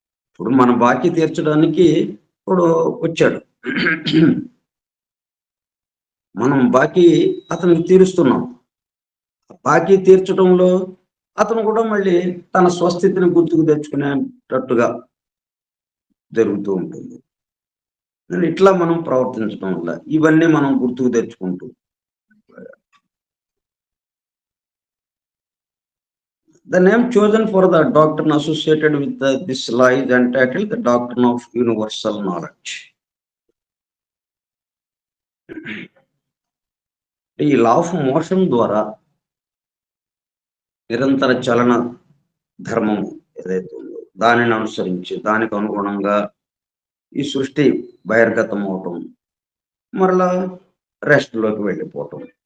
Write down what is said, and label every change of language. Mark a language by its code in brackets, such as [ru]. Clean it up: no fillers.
[te] ఇప్పుడు మన బాకీ తీర్చడానికి ఇప్పుడు వచ్చాడు. మనం బాకీ అతనికి తీరుస్తున్నాం. బాకీ తీర్చడంలో అతను కూడా మళ్ళీ తన స్వస్థితిని గుర్తుకు తెచ్చుకునేటట్టుగా జరుగుతూ ఉంటుంది. ఇట్లా మనం ప్రవర్తించడం వల్ల ఇవన్నీ మనం గుర్తుకు తెచ్చుకుంటూ [en] the name chosen for the doctrine associated with this law is entitled the doctrine of universal knowledge. [te] ఈ లా ఆఫ్ మోషన్ ద్వారా నిరంతర చలన ధర్మము ఏదైతే ఉందో దానిని అనుసరించి దానికి అనుగుణంగా ఈ సృష్టి బహిర్గతం అవటం, మరలా రెస్ట్‌లోకి వెళ్ళిపోవటం.